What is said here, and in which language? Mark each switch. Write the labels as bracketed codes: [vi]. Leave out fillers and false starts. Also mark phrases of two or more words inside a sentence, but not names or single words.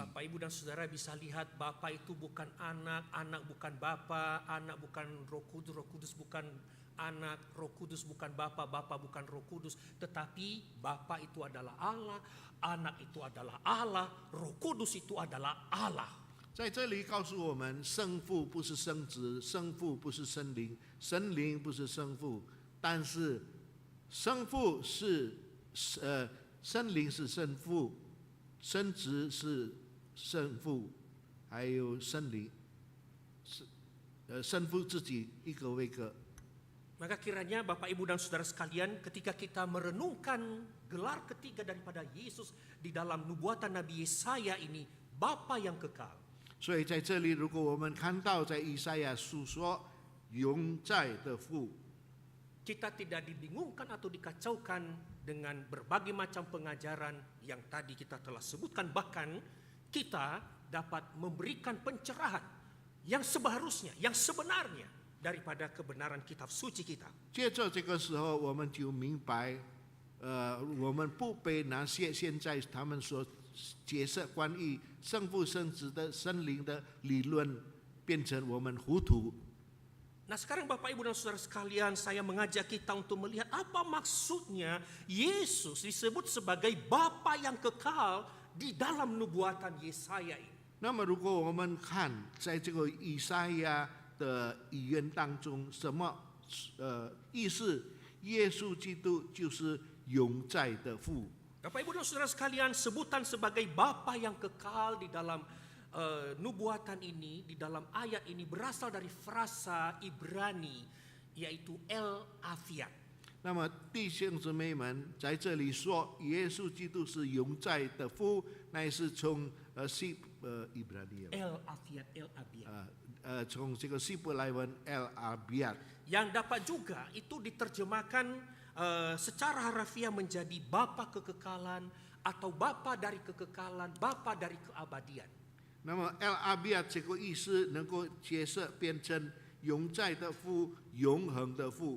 [id] Bapak Ibu dan Saudara bisa lihat Bapa itu bukan anak, anak bukan Bapa, anak bukan Roh Kudus, Roh Kudus bukan anak, Roh Kudus bukan Bapa, Bapa bukan Roh Kudus. Tetapi Bapa itu adalah Allah, anak itu adalah Allah, Roh Kudus itu adalah Allah. [zh] 在这里告诉我们，圣父不是圣子，圣父不是圣灵，圣灵不是圣父，但是圣父是圣灵是圣父，圣子是圣父，还有圣灵圣父自己一个位格。 [id] Maka kiranya Bapak Ibu dan Saudara sekalian, ketika kita merenungkan gelar ketiga daripada Yesus di dalam nubuatan Nabi Yesaya ini, Bapa yang kekal. [zh] 所以在这里，如果我们看到在以赛亚书说永在的父， [id] Kita tidak dibingungkan atau dikacaukan dengan berbagai macam pengajaran yang tadi kita telah sebutkan. Bahkan kita dapat memberikan pencerahan yang seharusnya, yang sebenarnya daripada kebenaran kitab suci kita. [zh] 接着这个时候，我们就明白，我们不被那些现在他们所解释关于圣父、圣子的圣灵的理论，变成我们糊涂。 [id] Nah sekarang Bapak Ibu dan Saudara sekalian, saya mengajak kita untuk melihat apa maksudnya Yesus disebut sebagai Bapa yang kekal di dalam nubuatan Yesaya ini. [zh] 那么，如果我们看在这个以赛亚的语言当中，什么意思？耶稣基督就是永在的父。 [id] Bapak Ibu dan Saudara sekalian, sebutan sebagai Bapa yang kekal di dalam nubuatan ini, di dalam ayat ini berasal dari frasa Ibrani, yaitu [he] El Afiat. [zh] 那么弟兄姊妹们，在这里说耶稣基督是永在的父，乃是从 Ibrani [he] El Afiat, El Abiat. [zh] 从这个希伯来文 [he] El Abiat [id] Yang dapat juga itu diterjemahkan secara harafiah menjadi Bapa kekekalan atau Bapa dari kekekalan, Bapa dari keabadian. [zh] 那么 [he] El Abiat [zh] 这个意思能够解释变成永在的父、永恒的父。